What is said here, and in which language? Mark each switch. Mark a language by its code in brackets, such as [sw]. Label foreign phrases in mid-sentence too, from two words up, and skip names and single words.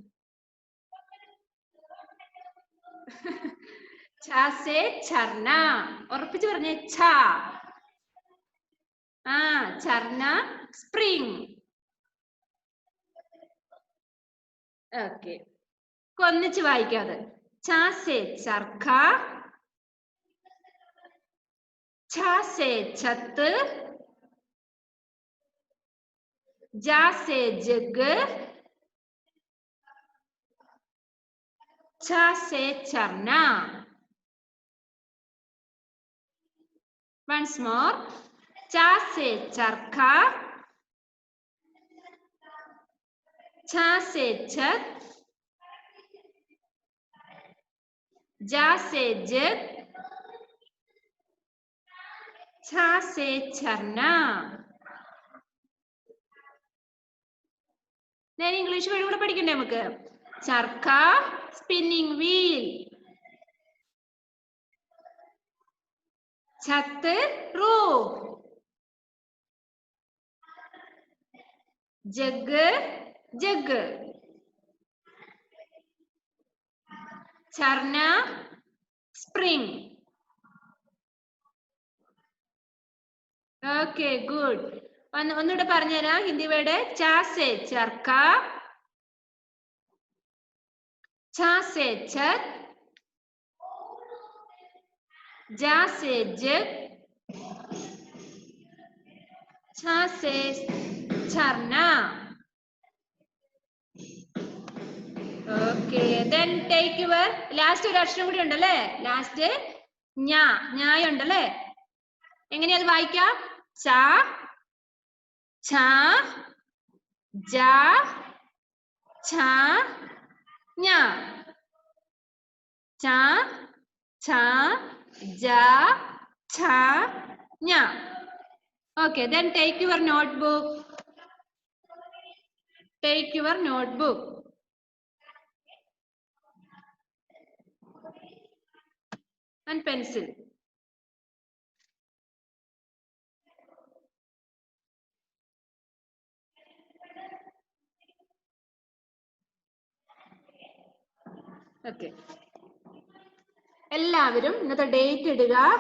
[ml] ഝർന. ഉറപ്പിച്ച് പറഞ്ഞേ, ഝർന സ്പ്രിംഗ്. ഓക്കെ, ഒന്നിച്ച് വായിക്കാതെ. ചർക്ക, [hi] छत, जा से जग, छ से झरना. [en] Once more. [hi] चा से चरखा, छा से छत, जा से जग, छा से झरना. [ml] ഞാൻ ഇംഗ്ലീഷ് വഴി കൂടെ പഠിക്കണ്ടേ നമുക്ക്? ചർക്ക, [en] spinning wheel. [hi] छत, roof. जग, जग. झरना, [en] spring. Okay, good. [ml] ഒന്നുകൂടെ പറഞ്ഞുതരാം [en] Hindi word. [hi] चा से चरखा, छा से छत, जा से जग, छा से झरना. [en] Okay, then take your last [ml] ഒരു അക്ഷരം കൂടി ഉണ്ടല്ലേ? ലാസ്റ്റ് ഞായ ഉണ്ടല്ലേ? എങ്ങനെയാ അത് വായിക്കാം? ച, ഛ, ജ, ഛ, ഞ. ച, ഛ, ജ, ഛ, ഞ. [en] Okay, then take your notebook. Take your notebook. And pencil. Okay. [ml] എല്ലാവരും ഇന്നത്തെ ഡേറ്റ് ഇടുക.